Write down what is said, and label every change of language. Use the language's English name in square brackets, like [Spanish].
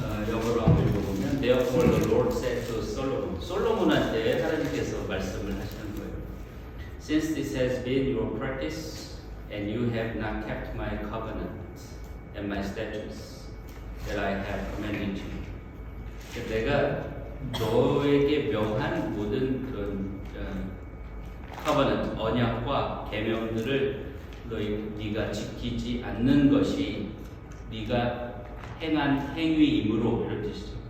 [Korean] 영어로 한번 읽어보면 [English] Therefore the Lord said to Solomon, [Korean] 솔로몬한테 하나님께서 말씀을 하시는 거예요. [English] Since this has been your practice and you have not kept my covenant and my statutes that I have commanded you. [Korean] 내가 너에게 명한 모든 그런 covenant, 언약과 계명들을 네가 지키지 않는 것이 네가 행한 행위이므로 이런 뜻이죠.